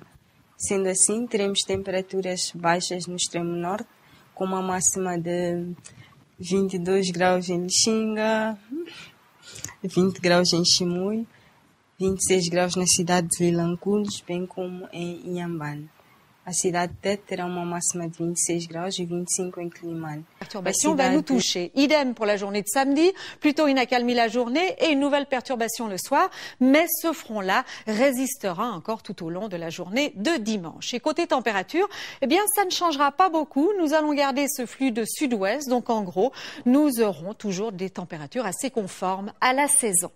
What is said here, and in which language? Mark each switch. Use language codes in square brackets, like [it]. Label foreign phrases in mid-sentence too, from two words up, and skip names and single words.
[pt] Sendo assim, teremos temperaturas baixas no extremo norte, com uma máxima de 22 graus em Lixinga, 20 graus em Chimoio, 26 graus na cidade de Vilanculos, bem como em Inhambane. A cidade de Tete terá uma máxima de 26 graus e 25 em Climane. [fr] La perturbation va nous toucher. Idem pour la journée de samedi, plutôt une accalmie la journée et une nouvelle perturbation le soir, mais ce front-là résistera encore tout au long de la journée de dimanche. Et côté température, eh bien, ça ne changera pas beaucoup. Nous allons garder ce flux de sud-ouest, donc en gros, nous aurons toujours des températures assez conformes à la saison.